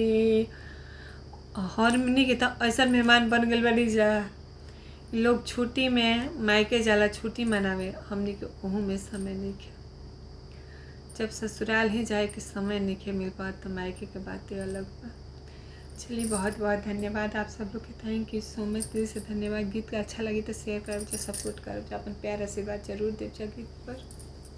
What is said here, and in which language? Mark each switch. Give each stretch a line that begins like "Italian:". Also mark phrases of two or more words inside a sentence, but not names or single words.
Bhojpuri: और हमनी के तो ऐसा मेहमान बन गए बनी जा। लोग छुट्टी में मायके जाला छुट्टी मनावे, हमनी के ओहू में समय नहीं खे। जब ससुराल ही जाए के समय नहीं खे मिल पात तो मायके के बातें अलग बा। चलिए बहुत बहुत धन्यवाद आप सब लोग के।
English: thank you so much,
Bhojpuri: दिल से धन्यवाद। गीत का अच्छा लगी तो शेयर कर, सपोर्ट कर, अपन प्यार आशीर्वाद जरूर दे गीत पर।